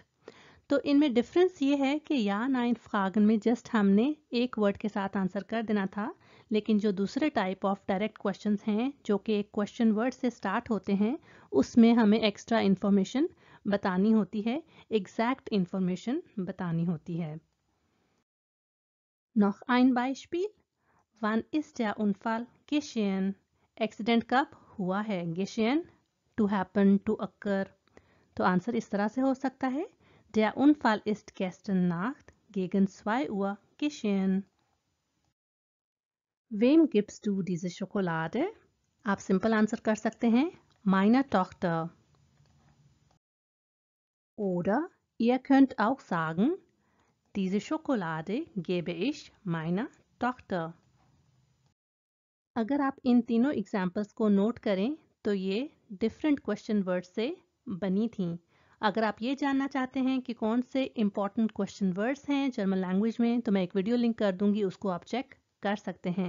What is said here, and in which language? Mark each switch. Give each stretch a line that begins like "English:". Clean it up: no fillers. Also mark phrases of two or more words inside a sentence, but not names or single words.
Hindi: तो इनमें डिफरेंस ये है कि
German: Ja Nein Fragen
Hindi: में जस्ट हमने एक वर्ड के साथ आंसर कर देना था, लेकिन जो दूसरे
English: type of direct questions
Hindi: हैं जो कि एक
English: question word
Hindi: से स्टार्ट होते हैं उसमें हमें
English: extra information
Hindi: बतानी होती है,
English: exact information
Hindi: बतानी होती है.
German: Noch ein Beispiel. Wann ist der Unfall geschehen?
Hindi: एक्सीडेंट कब हुआ है?
German: geschehen,
English: to happen, to occur.
Hindi: तो आंसर इस तरह से हो सकता है
German: Der Unfall ist gestern Nacht gegen 2 Uhr geschehen. Wem gibst du diese Schokolade?
Hindi: आप सिंपल आंसर कर सकते हैं
German: Meiner Tochter. Oder ihr könnt auch sagen Diese Schokolade gebe ich meiner Tochter.
Hindi: अगर आप इन तीनों एग्जाम्पल्स को नोट करें तो ये
English: different question word
Hindi: से बनी थी. अगर आप ये जानना चाहते हैं कि कौन से
English: important question words
Hindi: हैं
English: German language
Hindi: में तो मैं एक
English: video link
Hindi: कर दूंगी, उसको आप चेक कर सकते हैं.